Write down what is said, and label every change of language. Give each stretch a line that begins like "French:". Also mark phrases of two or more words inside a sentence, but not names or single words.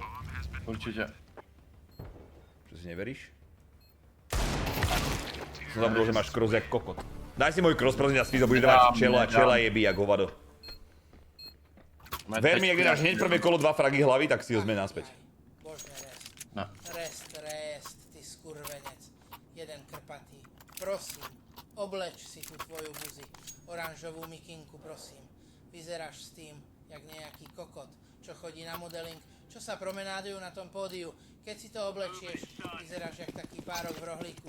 Slovak: Určite. Čo si neveríš? Som zabudol, že máš cross jak kokot. Daj si môj cross, prosím ťa, Svizo, budeš dávať čela jebí jak hovado. Ver mi, ak dáš hneď prvé kolo 2 fragy hlavy, tak si ho zmen naspäť. Božne rest. No. Rest, ty skurvenec. Jeden krpatý. Prosím, obleč si tú tvoju buzi. Oranžovú mikinku, prosím. Vyzeráš s tým, jak nejaký kokot, čo chodí na modeling, čo sa promenádujú na tom pódiu. Keď si to oblečieš, vyzeráš jak taký párok v rohlíku.